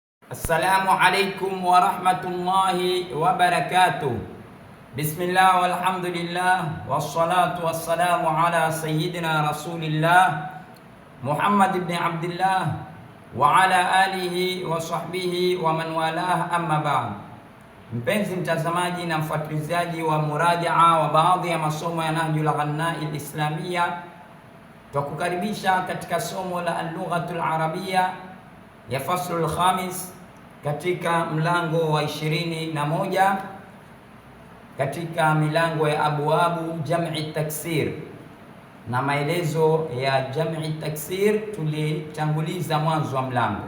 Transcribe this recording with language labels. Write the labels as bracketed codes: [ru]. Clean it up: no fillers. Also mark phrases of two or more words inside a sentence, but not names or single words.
[ar] السلام عليكم ورحمة الله وبركاته. بسم الله والحمد لله والصلاة والسلام على سيدنا رسول الله محمد بن عبد الله وعلى آله وصحبه ومن والاه، أما بعد. [sw] Mpenzi mtazamaji na mfuatilizaji wa murajaa wa baadhi ya masomo ya Nahjul Ghannai al-Islamia, twakukaribisha katika somo la [ar] اللغة العربية [sw] ya [ar] الفصل الخامس [sw] katika mlango wa 21 katika milango ya [ar] أبواب جمع تكسير, [sw] na maelezo ya [ar] جمع تكسير [sw] tulitanguliza mwanzo wa mlango.